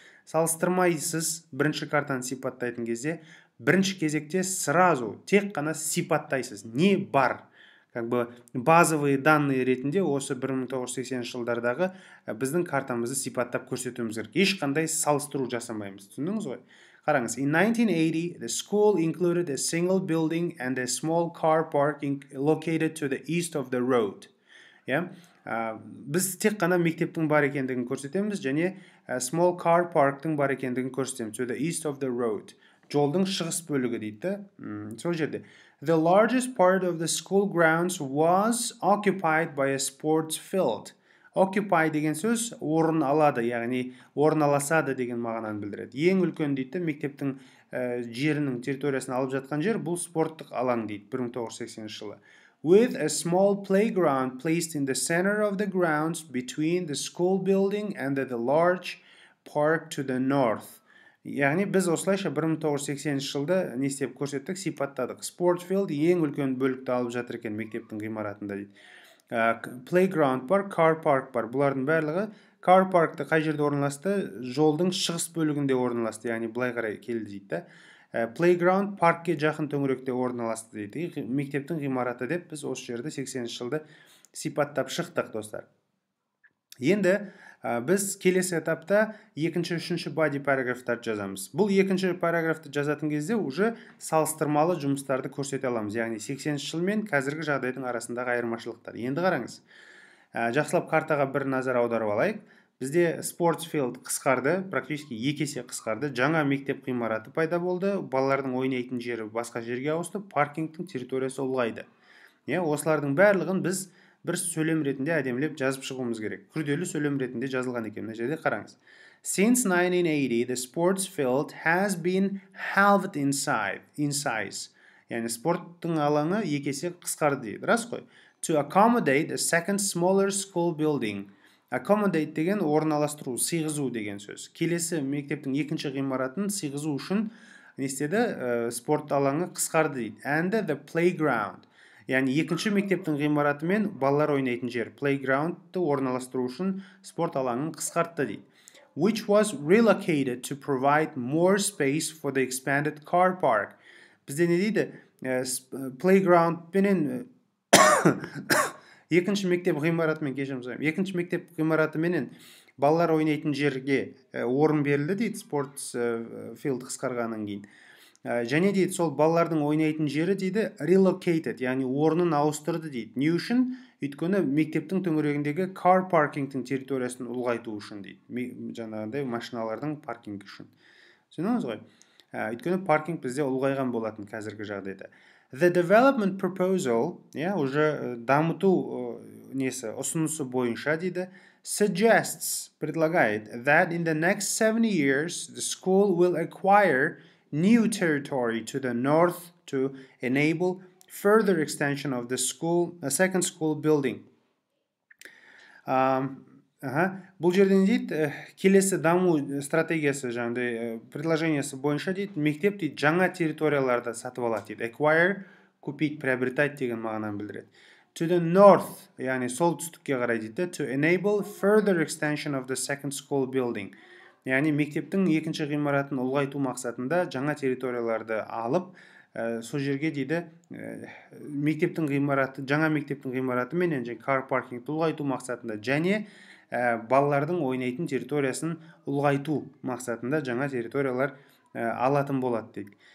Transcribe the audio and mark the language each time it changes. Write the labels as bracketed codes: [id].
[kk] Салыстырмайсыз бірінші картаны сипаттайтын кезде бірінші кезекте [ru] сразу [kk] тек қана сипаттайсыз. Не бар? [ru] Как бы базовые данные [kk] ретінде осы 1980 жылдардағы біздің картамызды сипаттап көрсетуіміз керек. Ешқандай салыстыру жасамаймыз. Түсіндіңіз ғой? Қараңыз, [en] in 1980, the school included a single building and a small car parking located to the east of the road. [kk] Біз тек қана мектептің бар екендігін көрсетеміз, және small car park'тың бар екендігін көрсетеміз. [en] To the east of the road. [kk] Жолдың шығыс бөлігі дейді. Сол жерде. [en] The largest part of the school grounds was occupied by a sports field. [kk] Occupy деген сөз орын алады, яғни орналасады деген мағынаны білдіреді. Ең үлкен дейді, мектептің жерінің территориясын алып жатқан жер бұл спорттық алаң дейді 1980 жылы. [en] With a small playground placed in the center of the grounds between the school building and the large park to the north. [kk] Яғни біз осылайша 1980 жылда не істеп көрсеттік, сипаттадық. Спортфилд ең үлкен бөлікті алып жатыр екен мектептің ғимаратында дейді. Playground бар, car park бар. Бұлардың барлығы car park'ты қай жерде орналасты? Жолдың шығыс бөлігінде орналасты, яғни былай қарай келді дейді. Playground паркке жақын төңіректе орналасты дейді. Мектептің ғимараты деп біз осы жерде 80 жылда сипаттап шықтық, достар. Енді біз келесі этапта екінші, үшінші body параграфтарды жазамыз. Бұл екінші параграфты жазатын кезде [ru] уже [kk] салыстырмалы жұмыстарды көрсете аламыз. Яғни 80 жыл мен қазіргі жағдайдың арасындағы айырмашылықтар. Енді қараңыз. Жақсылап картаға бір назар аударып алайық. Бізде спортфилд қысқарды, [ru] практически [kk] 2 есе қысқарды. Жаңа мектеп ғимараты пайда болды. Балалардың ойнайтын жері басқа жерге ауысты. Паркингтің территориясы ұлғайды. Осылардың барлығын біз бір сөйлем ретінде әдемілеп жазып шығуымыз керек. Күрделі сөйлем ретінде жазылған екен. Мына жерде қараңыз. [en] Since 1980, the sports field has been halved in size. [kk] Яғни спорттың алаңы 2 есе қысқарды дейді. Рас қой? [en] To accommodate a second smaller school building. [kk] Accommodate деген орналастыру, сыйғызу деген сөз. Келесі мектептің екінші ғимаратын сыйғызу үшін не істеді? Спорт алаңы қысқарды дейді. [en] And the playground. [kk] Яғни екінші мектептің ғимараты мен балалар ойнайтын жер playgroundты орналастыру үшін спорт алаңын қысқартты дейді. [en] Which was relocated to provide more space for the expanded car park. [kk] Бізде не дейді? Playground пенен екінші мектеп ғимаратымен екінші мектеп ғимараты менен балалар ойнайтын жерге орын берілді дейді, спорт филд қысқарғаннан кейін. Және дейді, сол балалардың ойнайтын жері дейді relocated, яғни орнын ауыстырды дейді. Не үшін? Өйткені мектептің төңірегіндегі car parkingтің территориясын ұлғайту үшін дейді. Жаңағыдай машиналардың паркингі үшін. Түсіндіңіз ғой? Өйткені паркинг бізде ұлғайған болатын қазіргі жағдайда. [en] The development proposal, [ru] уже [kk] дамыту несі, ұсынысы бойынша дейді, [en] suggests, [ru] предлагает, [en] that in the next 70 years the school will acquire new territory to the north to enable further extension of the school, a second school building. [kk] Бұл жерден дейді, келесі даму стратегиясы жаңағыдай предложениесі бойынша дейді, мектеп дейді жаңа территорияларды сатып алады дейді. Acquire, [ru] купить, приобретать [kk] деген мағынаны білдіреді. [en] To the north, [kk] яғни солтүстікке қарай дейді, [en] to enable further extension of the second school building. [kk] Яғни мектептің екінші ғимаратын ұлғайту мақсатында жаңа территорияларды алып, сол жерге дейді мектептің ғимараты, жаңа мектептің ғимараты менен car parkingті ұлғайту мақсатында және балалардың ойнайтын территориясын ұлғайту мақсатында жаңа территориялар алатын болады дейді.